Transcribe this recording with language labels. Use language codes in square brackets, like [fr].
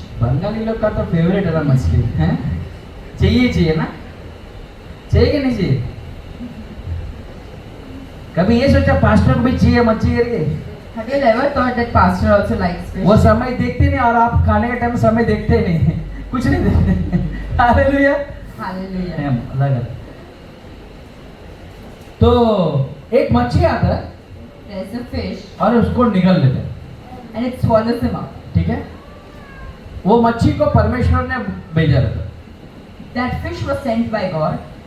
[hi] बंगाली लोग का तो फेवरेट है ना मछली, हैं? चाहिए ना? चाहिए कि नहीं चाहिए? कभी ये सोचा पास्टर को भी चाहिए मछली करके? [en] Have you ever thought that pastor also likes fish? [hi] वो समय देखते नहीं और आप खाने के टाइम समय देखते नहीं, कुछ नहीं देखते। हालेलुया। [en] Hallelujah. [hi] अलग है। तो एक मच्छी आता है [en] There's a fish [hi] और उसको निगल लेते हैं, [en] and it swallows him up. [hi] ठीक है? वो मच्छी को परमेश्वर ने भेजा रहता। [en] That fish was sent by God.